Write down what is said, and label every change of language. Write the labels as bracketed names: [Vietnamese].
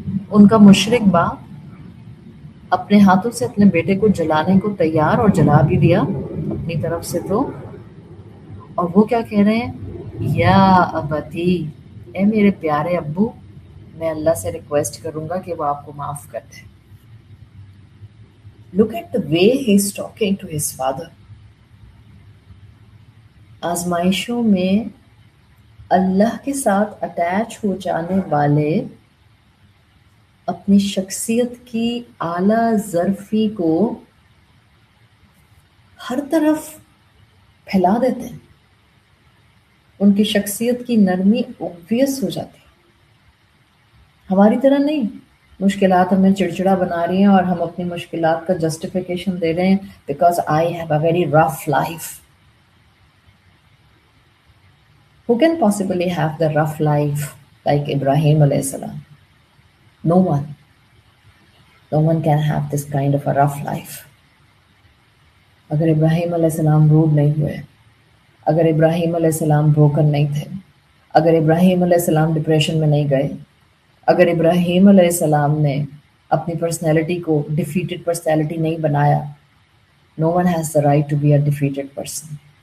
[Urdu] ان کا مشرک باپ اپنے ہاتھوں سے اپنے بیٹے کو جلانے کو تیار، اور جلا بھی دیا اپنی طرف سے. تو اور وہ کیا کہہ رہے ہیں؟ [Arabic] یا ابتی، [Urdu] اے میرے پیارے ابو، میں اللہ سے ریکویسٹ کروں گا کہ وہ آپ کو معاف کر دے. [English] Look at the way he's talking to his father. [Urdu] آزمائشوں میں اللہ کے ساتھ اٹیچ ہو جانے والے اپنی شخصیت کی اعلیٰ ظرفی کو ہر طرف پھیلا دیتے ہیں. ان کی شخصیت کی نرمی obvious ہو جاتی ہے. ہماری طرح نہیں. مشکلات ہمیں چڑچڑا بنا رہی ہیں اور ہم اپنی مشکلات کا جسٹیفیکیشن دے رہے ہیں [English] Because I have a very rough life. Who can possibly have the rough life like Ibrahim alayhi salam? No one. No one can have this kind of a rough life. [Urdu] اگر ابراہیم علیہ السلام road نہیں ہوئے، اگر ابراہیم علیہ السلام broken نہیں تھے، اگر ابراہیم علیہ السلام ڈپریشن میں نہیں گئے، اگر ابراہیم علیہ السلام نے اپنی پرسنالٹی کو ڈیفیٹڈ پرسنالٹی نہیں بنایا، [English] no one has the right to be a defeated person.